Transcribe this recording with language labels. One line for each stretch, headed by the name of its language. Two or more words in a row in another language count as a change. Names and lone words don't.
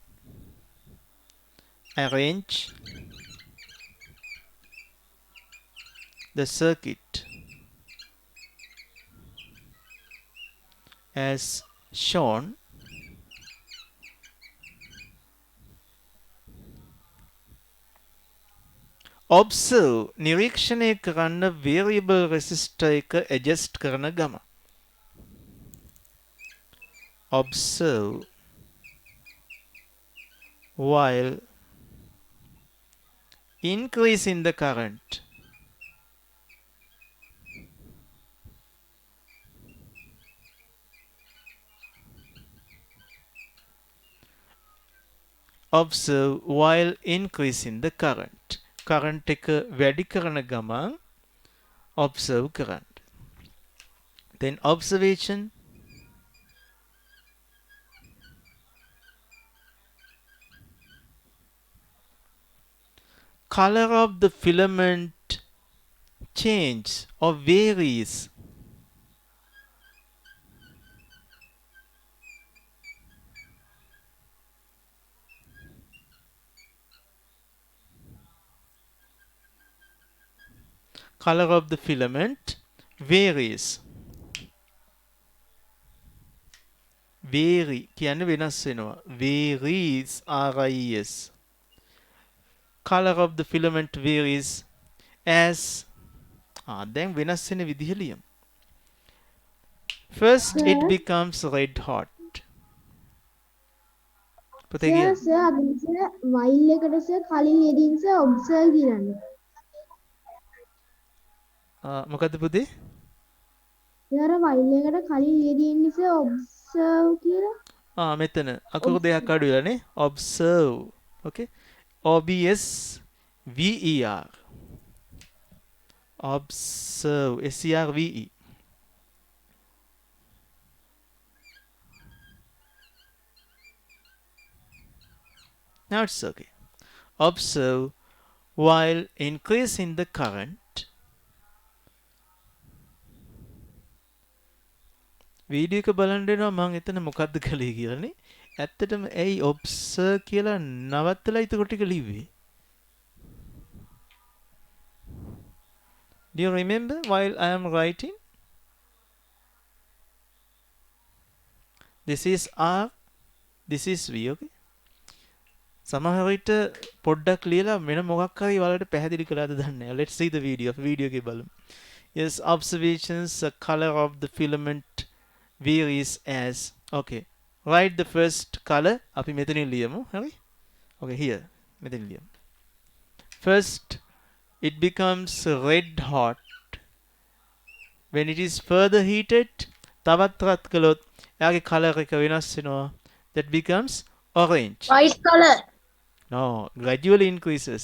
English: Arrange the circuit as shown.
Sinhala: Observe නිරීක්ෂණය කරන්න
English: variable resistor
Sinhala: එක adjust කරන ගම.
English: Observe while increasing the current. Observe while increasing the current.
Sinhala: Current එක වැඩි කරන ගමන් observe කරන්න.
English: Then observation. Color of the filament changes or varies. Color of the filament varies.
Sinhala: Vary කියන්නේ වෙනස් වෙනවා.
English: Varies, R-I-E-S. Color of the filament varies as
Sinhala: දැන් වෙනස් වෙන විදිහ ලියමු.
English: First it becomes red hot.
Sinhala: පුතේ සර් කියන්න. සර් අද සර් වයිල් එකට සර් කලින් යෙදීන් සර් ඔබ්සර්ව් කියන්න. මොකද්ද පුතේ? සර් වයිල් එකට කලින් යෙදීන් සර් ඔබ්සර්ව් කියලා. මෙතන අකුරු දෙකක් අඩු වෙලානේ.
English: observe. okay. OBS VER. observe SERVE. Now it's okay. Observe while increasing the current.
Sinhala: වීඩියෝ එක බලන්න දෙනවා මම එතන මොකද්ද කළේ කියලානේ. ඇත්තටම ඇයි observe කියලා නවත්තලා ඊට ටික ලිව්වේ?
English: Do you remember while I am writing? This is R, this is V, okay?
Sinhala: සමහර විට පොඩ්ඩක් ලියලා වෙන මොකක් හරි වලට පැහැදිලි කළාද දන්නේ නැහැ.
English: Let's see the video.
Sinhala: වීඩියෝ එකේ බලමු.
English: Yes, observations, the color of the filament varies as, okay. Write the first color.
Sinhala: අපි මෙතනින් ලියමු. හරි?
English: Okay, here.
Sinhala: මෙතනින් ලියමු.
English: First, it becomes red hot. When it is further heated,
Sinhala: තවත් රත් කළොත් එයාගේ color එක වෙනස් වෙනවා.
English: That becomes orange. white color. No, gradually increases.